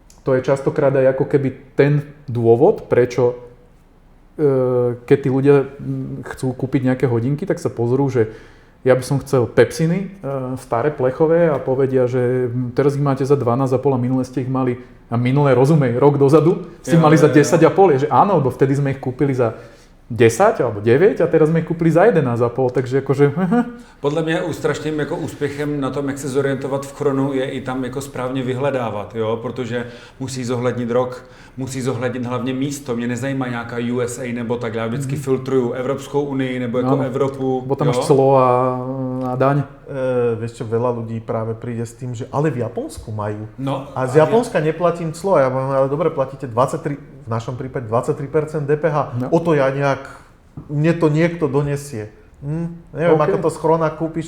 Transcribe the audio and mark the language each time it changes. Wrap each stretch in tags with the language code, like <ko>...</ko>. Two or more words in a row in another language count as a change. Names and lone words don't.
<sk>to je častokrát aj ako keby ten dôvod, prečo keď tí ľudia chcú kúpiť nejaké hodinky, tak sa pozrú, že ja by som chcel Pepsiny, staré plechové a povedia, že teraz ich máte za 12,5 a minulé ste ich mali, a minulé, rozumej, rok dozadu ste mali za 10,5, že áno, lebo vtedy sme ich kúpili za 10 alebo 9 a teraz sme ich kúpili za 11,5, takže akože...</sk> <cs>Podle mě strašným jako úspěchem na tom, jak se zorientovat v Chronu, je i tam jako správně vyhledávat, jo? Protože musí zohlednit rok, musí zohlednit hlavně místo. Mě nezajímá nějaká USA nebo tak, já vždycky filtruju Evropskou unii nebo jako Evropu.</cs> <sk>Bo tam máš clo a daň. Vieš čo, veľa ľudí práve príde s tým, že ale v Japonsku majú. No, a z Japonska neplatím clo. Ja poviem, ale dobre, platíte 23, v našom prípade 23% DPH. No. O to ja nejak, mne to niekto donesie. Neviem, ako to z Chrona kúpiš.</sk>